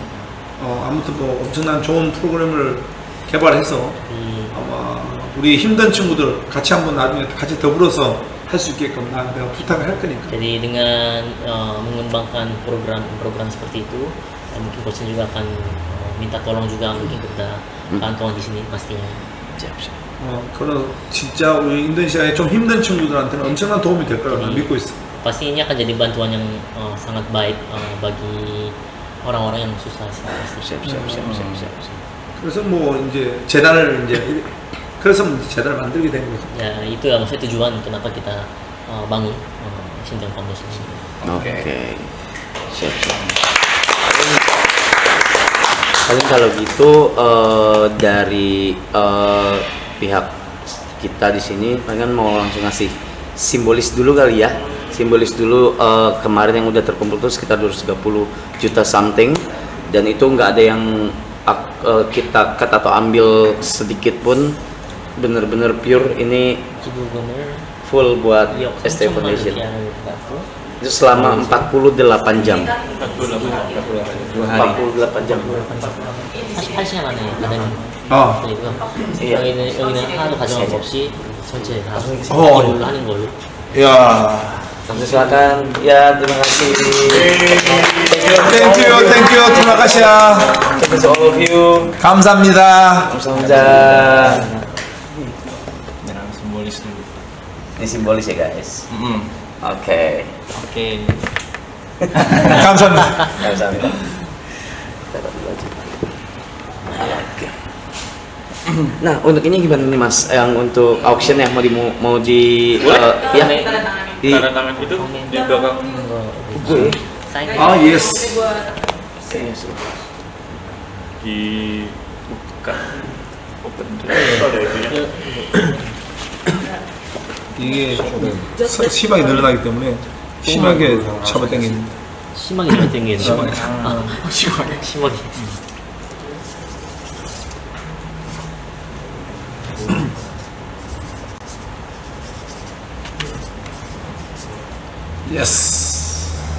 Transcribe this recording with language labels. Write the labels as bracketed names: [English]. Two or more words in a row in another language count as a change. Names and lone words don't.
[Korean] 아무튼 뭐 엄청난 좋은 프로그램을 개발해서 아마 우리 힘든 친구들 같이 한번 나중에 같이 더불어서 할 수 있게끔 내가 부탁을 할 거니까. [Indonesian] Jadi dengan mengembangkan program seperti itu, mungkin coach juga akan minta tolong juga mungkin kepada kantor di sini pastinya. [Korean] 그런 진짜 우리 인도네시아에 좀 힘든 친구들한테는 엄청난 도움이 될 거라고 난 믿고 있어. [Indonesian] Pasti ini akan jadi bantuan yang sangat baik bagi orang-orang yang susah sih. Pasti. [Korean] 그래서 뭐 이제 재단을 이제 그래서 이제 재단을 만들게 된 거죠. [Indonesian] Ya itu ya maksudnya tujuan kenapa kita bangun Shinteong Foundation ini. Oke. Siap. Paling kalau gitu dari pihak kita di sini palingan mau langsung ngasih simbolis dulu kali ya. Simbolis dulu kemarin yang udah terkumpul tuh sekitar 230 juta something, dan itu nggak ada yang kita cut atau ambil sedikit pun, bener-bener pure ini full buat ST Foundation. Itu selama 48 jam. 48 jam. [Korean] 48시간 안에 가는 거니까 여기는 하나도 가져갈 거 없이 전체 다 이걸로 하는 걸로. 야. [Indonesian] Langsung silakan. Ya, terima kasih. [English] Thank you. [Indonesian] Terima kasih ya. [English] Thank you to all of you. [Korean] 감사합니다. Kamsahamnida. [Indonesian] Simbolis dulu. Ini simbolis ya guys. Oke. [Korean] 감사합니다. Kamsahamnida. [Indonesian] Taruh dulu aja. Oke. Nah, untuk ini gimana nih Mas? Yang untuk auction ya mau di ya di Tanda tangan itu di belakang. gue. Yes. Dibuka. Open. [Korean] 이게 심하게 늘어나기 때문에 심하게 잡아당기는. 심하게 잘 땡기는. 심하게. Yes.